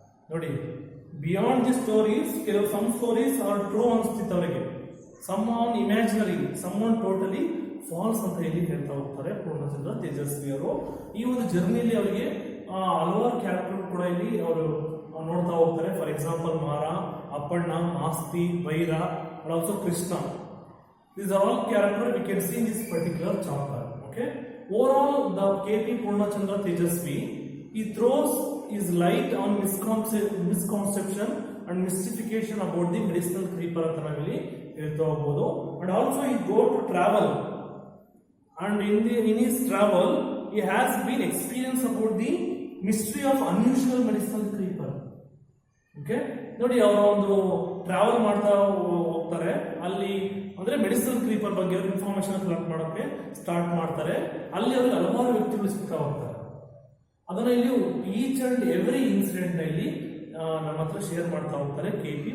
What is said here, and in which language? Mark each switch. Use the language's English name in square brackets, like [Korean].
[Kannada] ನೋಡಿ [English] beyond the stories [Kannada] ಕೆಲವು [English] some stories are true [Kannada] ಅನ್ಸ್ತಿತ್ತು ಅವರಿಗೆ, [English] some are imaginary, some are totally false [Kannada] ಅಂತ ಇಲ್ಲಿ ಹೇಳ್ತಾ ಹೋಗ್ತಾರೆ ಪೂರ್ಣಚಂದ್ರ ತೇಜಸ್ವಿ ಅವರು. ಈ ಒಂದು ಜರ್ನಿಯಲ್ಲಿ ಅವರಿಗೆ ಹಲವಾರು ಕ್ಯಾರೆಕ್ಟರ್ ಕೂಡ ಇಲ್ಲಿ ಅವರು ನೋಡ್ತಾ ಹೋಗ್ತಾರೆ. [English] For example Mara, Appanna, Masti, Byra, and also Krishna. These are all characters we can see in this particular chapter. Okay. Overall, the K.P. Purnachandra Tejasvi, he throws his light on misconception and mystification about the medicinal creeper [Kannada] ಅಂತ ನಾವಿಲ್ಲಿ ಹೇಳ್ತಾ ಹೋಗ್ಬೋದು. [English] And also he go to travel, and in his travel he has been experience about the mystery of unusual medicinal creeper. [Kannada] Okay ನೋಡಿ ಅವರ ಒಂದು travel ಮಾಡ್ತಾ ಹೋಗ್ತಾರೆ. ಅಲ್ಲಿ ಅಂದ್ರೆ ಮೆಡಿಸಿನಲ್ ಕ್ರೀಪರ್ ಬಗ್ಗೆ ಇನ್ಫಾರ್ಮೇಶನ್ ಕಲೆಕ್ಟ್ ಮಾಡೋಕೆ ಸ್ಟಾರ್ಟ್ ಮಾಡ್ತಾರೆ. ಅಲ್ಲಿ ಅವ್ರಿಗೆ ಹಲವಾರು ವ್ಯಕ್ತಿಗಳು ಸಿಗ್ತಾ ಹೋಗ್ತಾರೆ. ಅದನ್ನ ಇಲ್ಲಿ [English] each and every incident [Kannada] ನಲ್ಲಿ ನಮ್ಮ ಹತ್ರ ಶೇರ್ ಮಾಡ್ತಾ ಹೋಗ್ತಾರೆ K.P.